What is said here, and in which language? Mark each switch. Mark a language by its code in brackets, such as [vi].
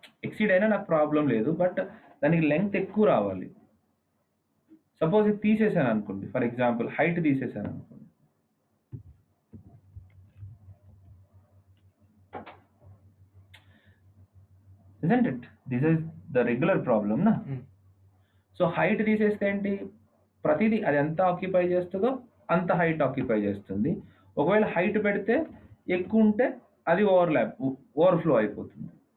[te] Exceed అయినా నాకు problem లేదు, బట్ దానికి లెంగ్త్ ఎక్కువ రావాలి. సపోజ్ ఇది తీసేసాను అనుకోండి, [en] for example [te] హైట్ తీసేసాను అనుకోండి, [en] isn't it? This is the regular problem na. [te] So height తీసేస్తే ఏంటి, ప్రతిదీ అది ఎంత ఆక్యుపై చేస్తుందో అంత హైట్ ఆక్యుపై చేస్తుంది. ఒకవేళ హైట్ పెడితే ఎక్కువ ఉంటే అది ఓవర్ఫ్లో అయిపోతుంది.